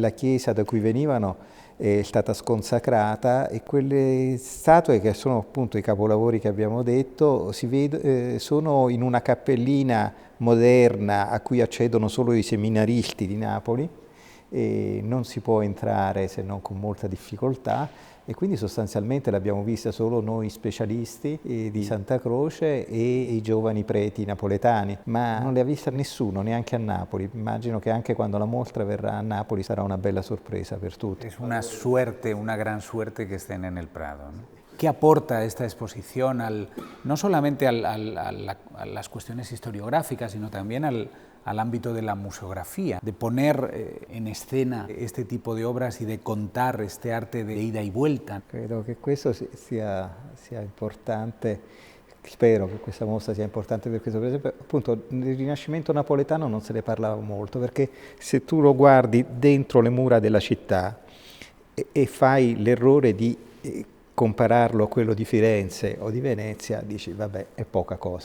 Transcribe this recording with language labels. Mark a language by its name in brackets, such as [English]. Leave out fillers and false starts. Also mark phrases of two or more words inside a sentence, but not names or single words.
[Italian] La chiesa da cui venivano è stata sconsacrata e quelle statue, che sono appunto i capolavori che abbiamo detto, sono in una cappellina moderna a cui accedono solo i seminaristi di Napoli e non si può entrare se non con molta difficoltà, e quindi sostanzialmente l'abbiamo vista solo noi specialisti di Santa Croce e i giovani preti napoletani, ma non le ha vista nessuno, neanche a Napoli. Immagino che anche quando la mostra verrà a Napoli sarà una bella sorpresa per tutti. [Spanish] Es una suerte, una gran suerte que estén en el Prado, ¿no? ¿Qué aporta esta exposición no solamente a las cuestiones historiográficas, sino también al ámbito de la museografía, de poner en escena este tipo de obras y de contar este arte de ida y vuelta? [Italian] Credo che questo sia importante, spero che questa mostra sia importante per questo, per esempio appunto nel Rinascimento napoletano non se ne parlava molto, perché se tu lo guardi dentro le mura della città e fai l'errore di compararlo a quello di Firenze o di Venezia, dici vabbè, è poca cosa.